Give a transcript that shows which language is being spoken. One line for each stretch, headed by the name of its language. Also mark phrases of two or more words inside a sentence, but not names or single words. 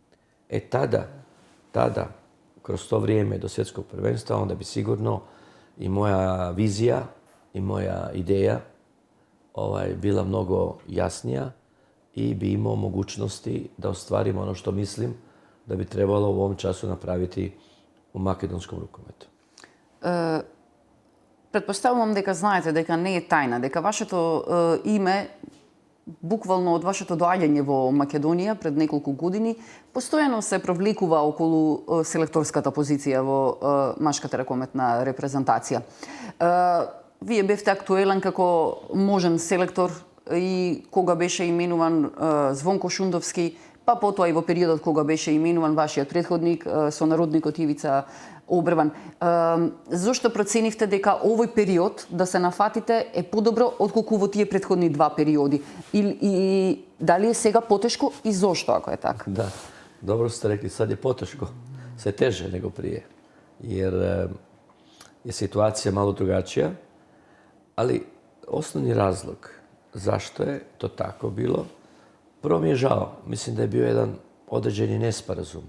Croatian: Tada, kroz to vrijeme do svjetskog prvenstva, onda bi sigurno i moja vizija i moja ideja bila mnogo jasnija i bi imao mogućnosti da ostvarim ono što mislim da bi trebalo u ovom času napraviti u makedonskom rukometu.
Macedonian: Предпоставувам дека знаете дека не е тајна, дека вашето име, буквално од вашето доаѓање во Македонија пред неколку години, постојано се провлекува околу селекторската позиција во машката ракометна репрезентација. Вие бевте актуелен како можен селектор и кога беше именуван Звонко Шундовски, па потоа и во периодот кога беше именуван вашиот предходник, сонародникот Ивица Обрван. Зошто проценивте дека овој период да се нафатите е подобро отколку во тие предходни два периоди? И дали е сега потешко и зошто, ако е така?
Croatian: Da, dobro ste rekli, sad je poteško, sve teže nego prije, jer je situacija malo drugačija, ali osnovni razlog zašto je to tako bilo. Prvo mi je žao, mislim da je bio jedan određeni nesporazum.